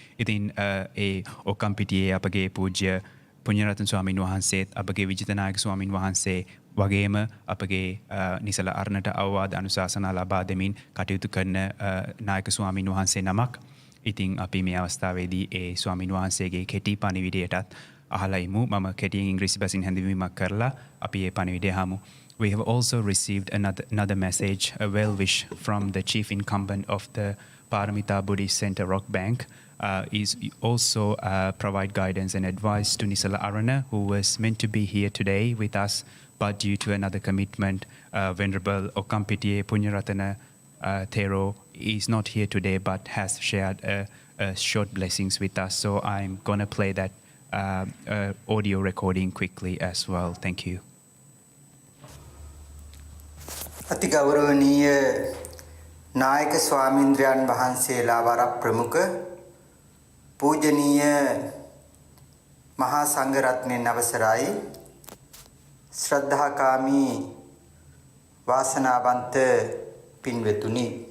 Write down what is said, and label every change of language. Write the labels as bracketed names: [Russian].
[Sinhala] ඉතින් ඒ ඔක්කම්පිටියේ අපගේ පූජ්‍ය පුණ්‍යරතන ස්වාමීන් වහන්සේත් අපගේ විජිතනායක ස්වාමීන් වහන්සේ වගේම අපගේ නිසල අරණට අවවාද අනුශාසනා ලබා දෙමින් කටයුතු කරන නායක ස්වාමීන් වහන්සේ නමක්. ඉතින් අපි මේ අවස්ථාවේදී ඒ ස්වාමීන් වහන්සේගේ කෙටි පණිවිඩයටත් අහලා ඉමු. මම කෙටියෙන් ඉංග්‍රීසි බසින් හැඳින්වීමක් කරලා අපි ඒ පණිවිඩය හමු. [English] We have also received another message, a well wish from the chief incumbent of the Paramita Buddhist Center Rock Bank. Is also provide guidance and advice to Nisala Arana, who was meant to be here today with us, but due to another commitment, Venerable Okampitiye Punyaratana Thero is not here today, but has shared a short blessings with us. So I'm going to play that audio recording quickly as well. Thank you. [Sinhala] අති ගෞරවනීය නායක ස්වාමීන්ද්‍රයන් වහන්සේලා වර ප්‍රමුඛ පූජනීය මහා සංඝරත්නයන් අවසරයි ශ්‍රද්ධාකාමී වාසනාවන්ත පින්වෙතුනි